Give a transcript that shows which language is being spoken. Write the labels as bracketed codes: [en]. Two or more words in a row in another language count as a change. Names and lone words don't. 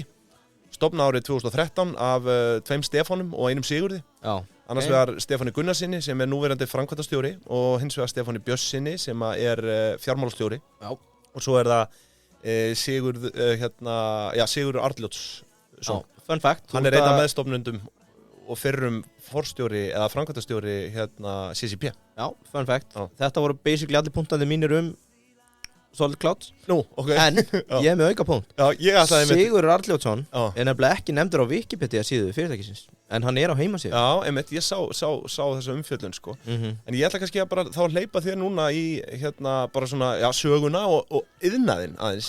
[is] Stofnað árið 2013 af 2 Stefánum og 1 Sigurði. Já. Annars vegar Stefáni Gunnarsinni sem er núverandi framkvæmdastjóri og hins vegar Stefáni Björnssinni sem er fjármálastjóri. Já. Og svo er það Sigurður Arnljótsson. [en] Fun fact. [is] Hann er einn af meðstofnundum og fyrrum forstjóri eða framkvæmdastjóri CCP. Já, [en] fun fact. [is] Þetta voru basically allir punktandi mínir Solid Clouds. Nú, ok. En ég er með auka punkt. Sigurður Arnljótsson er nefnilega ekki nefndur á Wikipedia síðu fyrirtækisins. En hann er á heimasíðu. Já, einmitt, ég sá þessa umfjöllun sko. En ég ætla kannski að bara þá hleypa þér núna í bara svona, söguna og iðnaðinn aðeins.